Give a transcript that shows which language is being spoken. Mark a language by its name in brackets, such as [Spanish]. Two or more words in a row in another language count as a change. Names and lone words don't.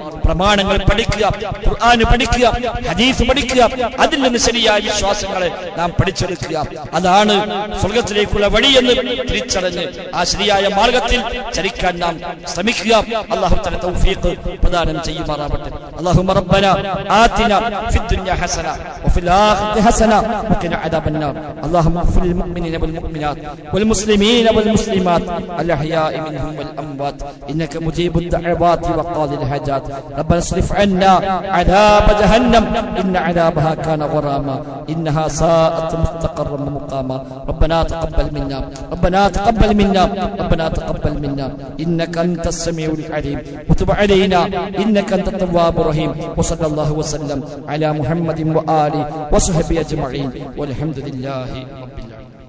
[Malayalam] പ്രമാണങ്ങൾ പഠിക്കുക, ഖുർആൻ പഠിക്കുക, ഹദീസ് പഠിക്കുക, അതിൽ നിന്ന് ശരിയായ വിശ്വാസങ്ങളെ നാം പഠിച്ചെടുക്കുക. അതാണ് സ്വർഗത്തിലേക്കുള്ള വഴിയെന്ന് തിരിച്ചറിഞ്ഞ് ആ ശരിയായ മാർഗത്തിൽ ചരിക്കാൻ നാം ശ്രമിക്കുക. [Arabic] الله تعالى [Malayalam] തൗഫീഖ് പ്രദാനം ചെയ്യുമാറാവട്ടെ. [Arabic] اللهم ربنا آتنا في الدنيا حسنة وفي الآخرة حسنة وقنا عذاب النار اللهم اغفر للمؤمنين والمؤمنات والمسلمين والمسلمات الأحياء منهم والأموات إنك مجيب الدعوات وقاضي الحاجات ربنا اصرف عنا عذاب جهنم إن عذابها كان غراما إنها ساءت مستقرا ومقاما ربنا تقبل منا ربنا تقبل منا ربنا تقبل منا إنك أنت السميع العليم وتب علينا إنك أنت التواب الرحيم وصلى الله وسلم على محمد وآله وصحبه أجمعين والحمد لله رب العالمين.